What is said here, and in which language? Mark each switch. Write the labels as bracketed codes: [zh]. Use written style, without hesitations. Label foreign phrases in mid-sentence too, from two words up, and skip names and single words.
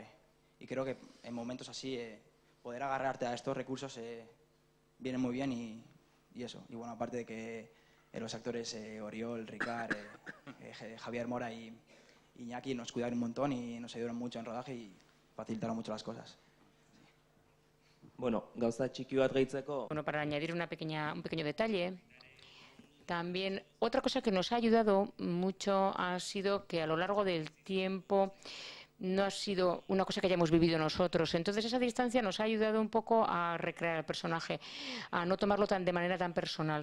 [es] Y creo que en momentos así poder agarrarte a estos recursos viene muy bien, y eso. Y bueno, aparte de que los actores Oriol, Ricard, Javier Mora y Iñaki nos cuidaron un montón y nos ayudaron mucho en rodaje y facilitaron mucho las cosas. [eu] Bueno, gauza txiki bat gehitzeko. [es] Bueno, para añadir un pequeño detalle, también otra cosa que nos ha ayudado mucho ha sido que a lo largo del tiempo no ha sido una cosa que hayamos vivido nosotros. Entonces esa distancia nos ha ayudado un poco a recrear el personaje, a no tomarlo de manera tan personal.